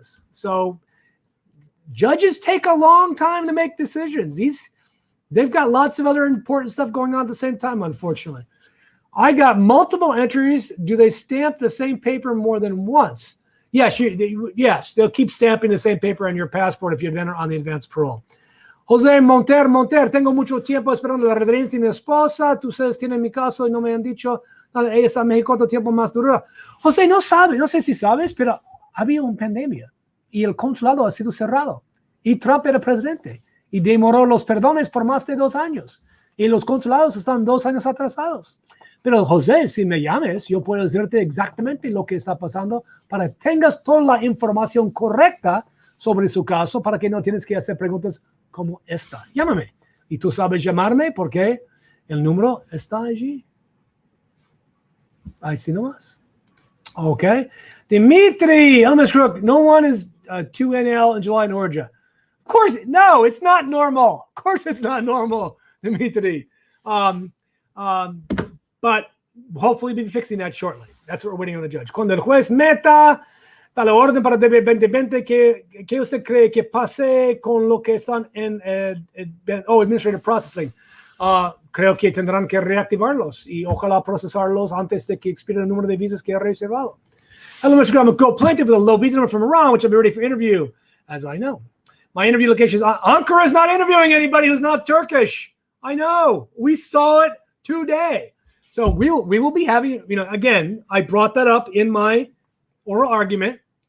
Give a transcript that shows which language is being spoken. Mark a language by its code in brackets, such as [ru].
[en] So judges take a long time to make decisions. They've got lots of other important stuff going on at the same time, unfortunately. I got multiple entries. Do they stamp the same paper more than once? Yes, yes, they'll keep stamping the same paper on your passport if you enter on the advanced parole. [es] José Monter, tengo mucho tiempo esperando la residencia de mi esposa. Tú ustedes tienen mi caso y no me han dicho nada. Ella está en México, ¿cuánto tiempo más dura? José, no sé si sabes, pero había una pandemia y el consulado ha sido cerrado. Y Trump era presidente y demoró los perdones por más de 2 años. Y los consulados están 2 años atrasados. Pero José, si me llames, yo puedo decirte exactamente lo que está pasando para que tengas toda la información correcta sobre su caso para que no tienes que hacer preguntas como esta. Llámame. Y tú sabes llamarme porque el número está allí. Ahí sí nomás. Okay. [en] Dimitri, Elmas Crook, no one is 2NL in July in Georgia. Of course, no, it's not normal. Of course it's not normal, Dimitri. But hopefully we'll be fixing that shortly. That's what we're waiting on the judge. [es] Cuando el juez meta la orden para DB 2020, ¿qué usted cree que pase con lo que están en [en] administrative processing? [es] creo que tendrán que reactivarlos y ojalá procesarlos antes de que expire el número de visas que ha reservado. [en] Hello, Mr. Graham, a co-plaintiff with a low visa number from Iran, which I'll be ready for interview, as I know. My interview location is Ankara is not interviewing anybody who's not Turkish. I know. We saw it today. So we will be having, again, I brought that up in my oral argument.